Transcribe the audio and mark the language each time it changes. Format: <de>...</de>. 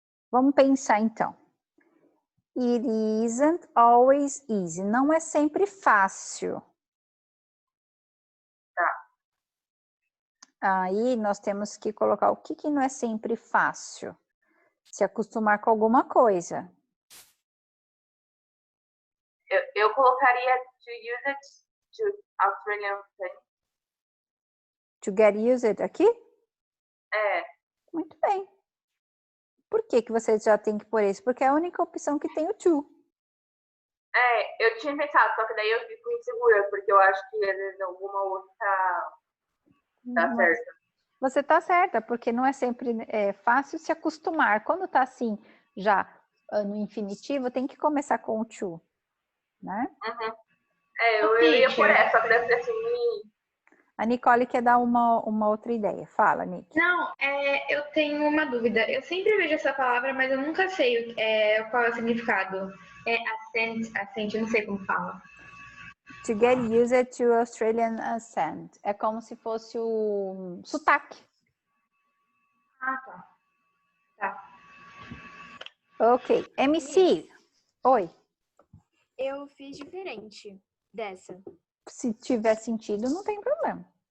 <pt>Vamos pensar então.</pt> <en>It isn't always easy.</en> <pt>Não é sempre fácil. Tá. Aí nós temos que colocar o que não é sempre fácil. Se acostumar com alguma coisa. Eu colocaria</pt> <en>to use it to Australian thing. To get used</en> <pt>aqui? É. Muito bem. Por que você já tem que pôr isso? Porque é a única opção que tem o to. É, eu tinha pensado, só que daí eu fico insegura, porque eu acho que às vezes alguma outra tá certa. Você tá certa, porque não é sempre fácil se acostumar. Quando tá assim, já no infinitivo, tem que começar com o to, né? Uhum. É, eu ia por essa, só que deve ser assim. A Nicole quer dar uma outra ideia. Fala, Nick. Não, eu tenho uma dúvida. Eu sempre vejo essa palavra, mas eu nunca sei qual é o significado. É accent, eu não sei como fala.</pt> <en>To get used to Australian accent.</en> <pt>É como se fosse o sotaque. Ah, tá. Tá. Ok. MC. Oi. Eu fiz diferente dessa. Se tiver sentido, não tem problema.</pt>